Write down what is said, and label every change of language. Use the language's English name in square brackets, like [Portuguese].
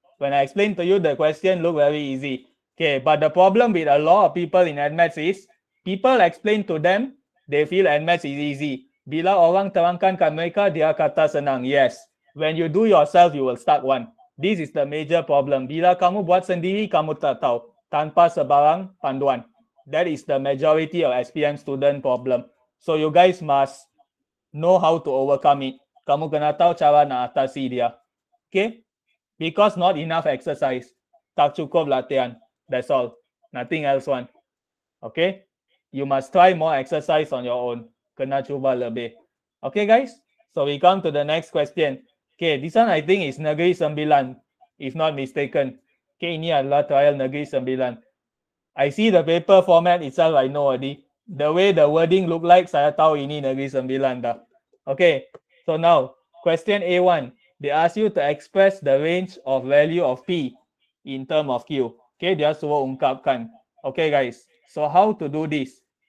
[English] When I explain to you, the question look very easy. Okay, but the problem with a lot of people in NMATS is, people explain to them, they feel NMATS is easy. [Malay] Bila orang terangkan kat mereka, dia kata senang. Yes. [English] When you do yourself, you will stuck one. This is the major problem. [Malay] Bila kamu buat sendiri, kamu tak tahu. Tanpa sebarang panduan. [English] That is the majority of SPM student problem. So you guys must know how to overcome it. [Malay] Kamu kena tahu cara nak atasi dia. [English] Okay? Because not enough exercise. [Malay] Tak cukup latihan. [English] That's all. Nothing else one. [Malay] Okay? [English] You must try more exercise on your own. [Malay] Kena cuba lebih. [English] Okay guys? So we come to the next question. Okay, this one I think is Negeri Sembilan, if not mistaken. [Malay] Okay, ini adalah trial Negeri Sembilan. [English] I see the paper format itself, I know already. The way the wording look like, [Malay] saya tahu ini Negeri Sembilan dah. [English] Okay, so now, question A1. They ask you to express the range of value of P in term of Q. [Malay] Okay, dia suruh ungkapkan. [English] Okay guys, so how to do this?